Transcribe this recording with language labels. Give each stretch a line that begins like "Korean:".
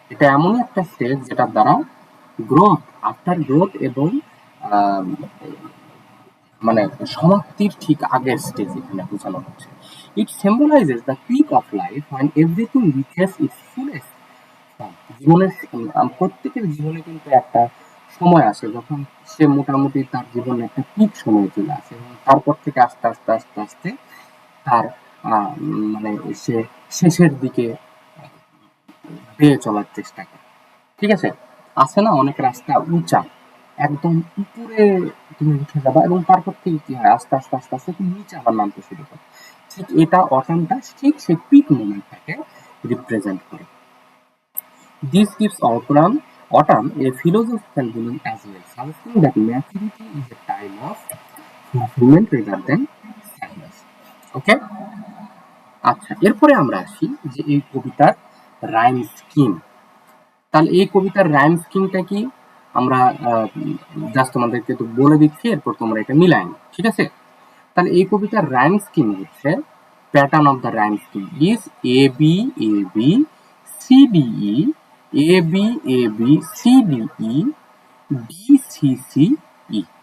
Bangla: এটা এমনই একটা স্টেজ যেটার দ্বারা গ্রোথ, আফটার গ্রোথ এবং আম মানে সমাপ্তির ঠিক আগের স্টেজ এখানে বোঝানো হচ্ছে।
English: It symbolizes the peak of life when everything reaches its fullest form.
Bangla: জীবনের প্রত্যেকের জীবনে কিন্তু একটা সময় আসে যখন সে মোটামুটি তার জীবনে একটা পিক সময় চলে আসে এবং তারপর থেকে আস্তে আস্তে আস্তে আস্তে তার মানে সে শেষের দিকে বেয়ে চলার চেষ্টা করে। ঠিক আছে? আছে না অনেক রাস্তা উঁচা, একদম উপরে তুমি উঠে যাবা এবং তারপর থেকে কি হয় আস্তে আস্তে আস্তে আস্তে তুমি নিচে আবার নামতে শুরু করো। ঠিক এটা অটামটা ঠিক সেই পিক মোমেন্টটাকে রিপ্রেজেন্ট করে।
English: This gives autumn a philosophical meaning as well, suggesting that maturity is a time of fulfillment rather than sadness. Okay?
Bangla: আচ্ছা, এরপরে আমরা আসি যে এই কবিতার রাইম স্কিম। তাহলে এই কবিতার রাইম স্কিমটা কি আমরা জাস্ট তোমাদেরকে তো বলে দিচ্ছি, এরপর তোমরা এটা মিলাই নাও। ঠিক আছে? তাহলে এই কবিতার রাইম স্কিম হচ্ছে
English: Pattern of the rhyme scheme is A B C D E A B C D E D C C E.